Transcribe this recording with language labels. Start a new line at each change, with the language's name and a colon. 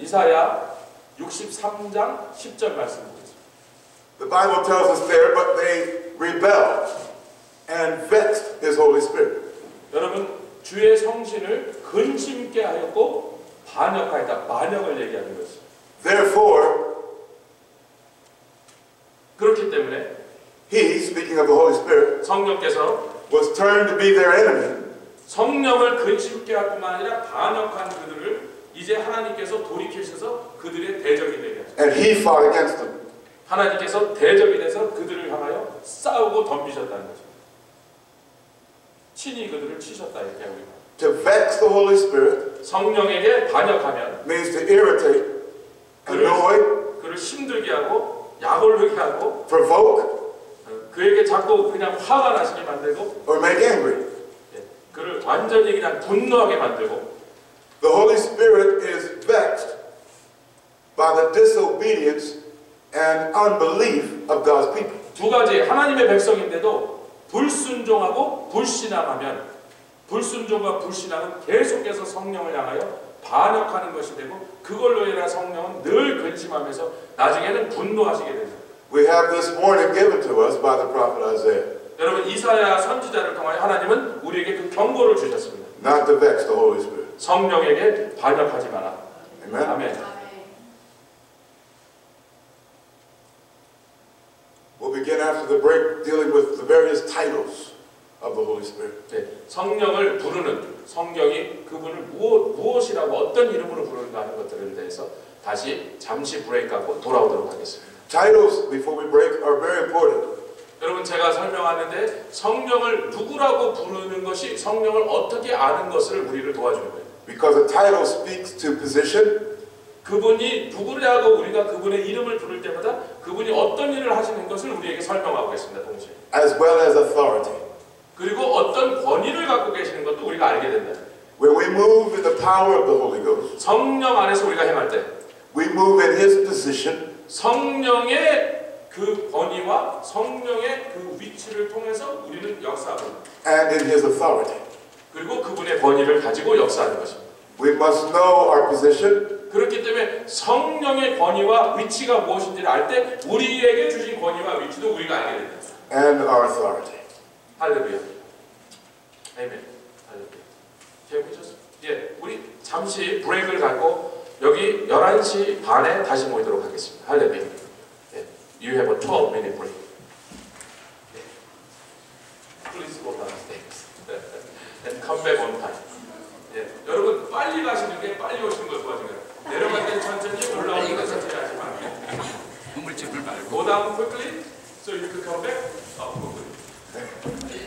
Korean: 이사야 63장 10절 말씀 보겠습니다.
English: The Bible tells us there, but they rebelled and vexed His Holy Spirit.
Korean: 여러분, 주의 성신을 근심케 하였고 반역하였다. 반역을 얘기하는 것이죠.
English: Therefore,
Korean: 그렇기 때문에
English: He, speaking of the Holy Spirit,
Korean: 성령께서
English: was turned to be their enemy.
Korean: 성령을 근심케 할 뿐만 아니라 반역한 그들을 이제 하나님께서 돌이키셔서 그들의 대적이 되게 하셨습니다.
English: And He fought against them.
Korean: 하나님께서 대적이 돼서 그들을 향하여 싸우고 덤비셨다는 거죠. 친히 그들을 치셨다 이렇게 우리가.
English: To vex the Holy Spirit
Korean: 성령에게 반역하면
English: means to irritate, annoy,
Korean: 그를 힘들게 하고 약올르게 하고
English: provoke,
Korean: 그에게 자꾸 그냥 화가 나시게 만들고
English: or make angry.
Korean: 그를 완전히 완전히 그냥 분노하게 만들고
English: The Holy Spirit is vexed by the disobedience and unbelief of God's people.
Korean: 두 가지 하나님의 백성인데도 불순종하고 불신앙하면 불순종과 불신앙은 계속해서 성령을 향하여 반역하는 것이 되고 그걸로 인해 성령은 늘 근심하면서 나중에는 분노하시게 됩니다.
English: We have this warning given to us by the prophet Isaiah.
Korean: 여러분 이사야 선지자를 통하여 하나님은 우리에게 그 경고를 주셨습니다.
English: Not to vex the Holy Spirit.
Korean: 성령에게 반역하지 마라.
English: Amen.
Korean: 아멘.
English: We'll begin after the break dealing with the various titles of the Holy Spirit.
Korean: 네, 성령을 부르는 성경이 그분을 무엇이라고 어떤 이름으로 부르는가 하는 것들에 대해서 다시 잠시 브레이크하고 돌아오도록 하겠습니다.
English: Titles, before we break, are very important.
Korean: 여러분 제가 설명하는데 성령을 누구라고 부르는 것이 성령을 어떻게 아는 것을 우리를 도와주는 거예요.
English: Because a title speaks to position,
Korean: 그분이 누구라고 우리가 그분의 이름을 부를 때마다 그분이 어떤 일을 하시는 것을 우리에게 설명하고 있습니다. 동시에.
English: as well as authority.
Korean: 그리고 어떤 권위를 갖고 계시는 것도 우리가 알게 된다.
English: When we move in the power of the Holy Ghost,
Korean: 성령 안에서 우리가 행할 때
English: we move in His position,
Korean: 성령의 그 권위와 성령의 그 위치를 통해서 우리는 역사합니다.
English: and in His authority.
Korean: 그리고 그분의 권위를 가지고 역사하는 것입니다.
English: We must know our position,
Korean: 그렇기 때문에 성령의 권위와 위치가 무엇인지를 알 때 우리에게 주신 권위와 위치도 우리가 알게 됩니다.
English: and our authority.
Korean: 할렐루야. 아멘. 할렐루야. 예, 우리 잠시 브레이크를 갖고 여기 11시 반에 다시 모이도록 하겠습니다. 할렐루야.
English: 예, you have a 12-minute break.
Korean: 예.
English: Please go downstairs and come back on time.
Korean: 예, 여러분 빨리 가시는 게 빨리 오시는 걸 도와주는 거예요. 내려갈 때 천천히 올라오는 건 천천히 하지 말고. 우물집을 말고.
English: Go down quickly so you can come back up quickly.